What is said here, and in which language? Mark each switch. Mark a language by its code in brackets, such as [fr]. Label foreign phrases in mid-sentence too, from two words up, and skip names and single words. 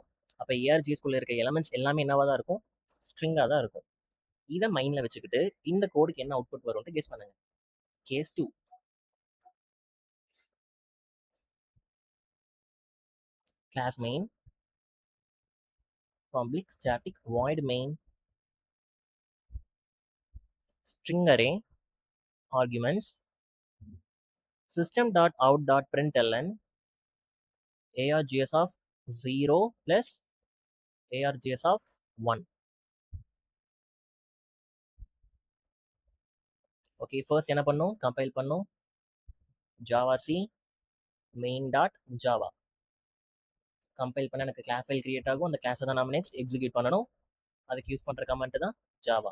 [ta] அப்போ ஏஆர்ஜிஎஸ்குள்ள இருக்க எலமெண்ட்ஸ் எல்லாமே என்னவா தான் இருக்கும், ஸ்ட்ரிங்காக தான் இருக்கும். இதை மைண்ட்ல வச்சுக்கிட்டு இந்த கோடுக்கு என்ன அவுட்புட் வரும்னு கெஸ் பண்ணுங்க. [en] case 2. class main public static void main string array arguments system.out.println args of 0 plus args of 1. [ta] ஓகே, ஃபர்ஸ்ட் என்ன பண்ணும், கம்பைல் பண்ணும். [en] java c main dot java. [ta] கம்பைல் பண்ண எனக்கு [en] class file [ta] கிரியேட் ஆகும். அந்த கிளாஸை தான் நம்ம நெக்ஸ்ட் எக்ஸிக்யூட் பண்ணணும். அதுக்கு யூஸ் பண்ணுற கமெண்ட் தான் ஜாவா.